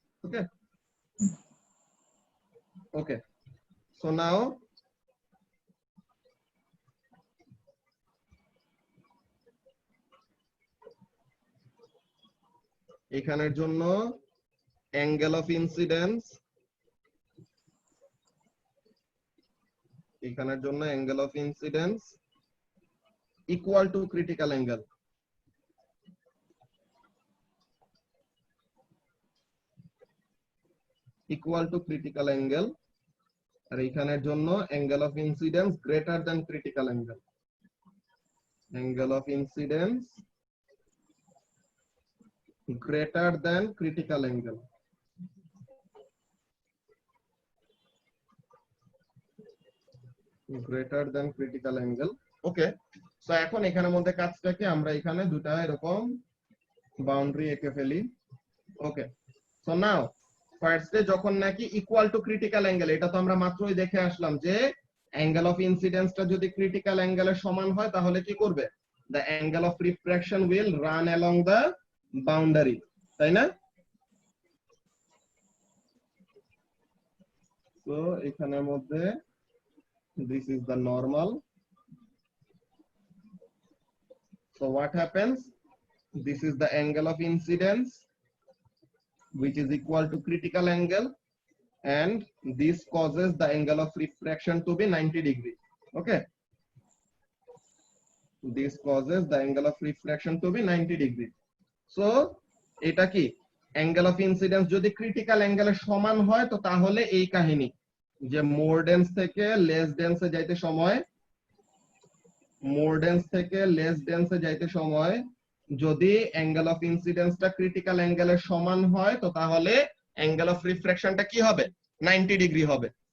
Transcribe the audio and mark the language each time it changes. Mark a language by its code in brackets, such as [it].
[bn] ওকে ওকে, so now এখানের জন্য angle of incidence, এখানের জন্য angle of incidence equal to critical angle. Equal to critical angle, আর এখানের জন্য angle of incidence greater than critical angle. [en] Angle of incidence greater than critical angle. Greater than critical angle. [bn] Okay, so এখন এখানের মধ্যে কাজটাকে আমরা এখানে দুটা এরকম বাউন্ডারি এঁকে ফেলি। ওকে, সো নাও ফার্স্টে যখন নাকি ইকুয়াল টু ক্রিটিক্যাল অ্যাঙ্গেল, এটা তো আমরা মাত্রই দেখে আসলাম যে অ্যাঙ্গেল অফ ইনসিডেন্সটা যদি ক্রিটিক্যাল অ্যাঙ্গেলের সমান হয় তাহলে কি করবে, [en] the angle of refraction will run along the [bn] boundary, তাই না? [en] So [bn] এখানের মধ্যে [en] this is the normal. So what happens? This is the angle of incidence, which is equal to critical angle, and this causes the angle of refraction to be 90 degree. Okay, this causes the angle of refraction to be 90 degree. [bn] So এটা কি angle of incidence যদি critical angle এর সমান হয় তো তাহলে এই কাহিনী যে more dense থেকে less dense এ যাইতে সময় more dense থেকে less dense এ যাইতে সময় যদি angle of incidence টা critical angle এর সমান হয় তো তাহলে angle of refraction টা কি হবে 90 ডিগ্রি হবে।